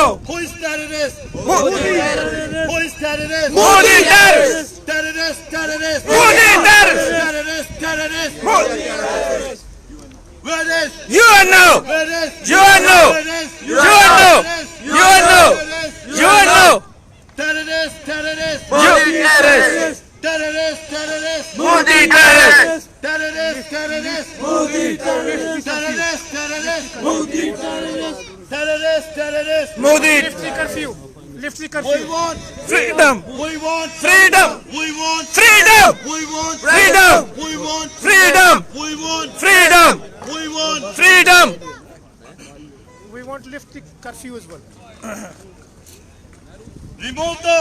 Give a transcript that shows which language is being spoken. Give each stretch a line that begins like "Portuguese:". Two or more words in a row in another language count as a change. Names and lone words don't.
English: who is terrorist who is terrorist Modi terrorist! terrorist terrorist Modi terrorist! terrorist where is UNO! where is UNO! UNO! UNO! UNO! terrorist terrorist Modi terrorist! terrorist terrorist Modi terrorist! terrorist terrorist Modi terrorist! terrorist terrorist Modi terrorist! terrorist terrorist Modi! Lift the curfew. Lift the we curfew. want Freedom! we want Freedom! we want Freedom! we want Freedom! we want Freedom! we want Freedom! we want Freedom! We want to lift the curfew as well. remove the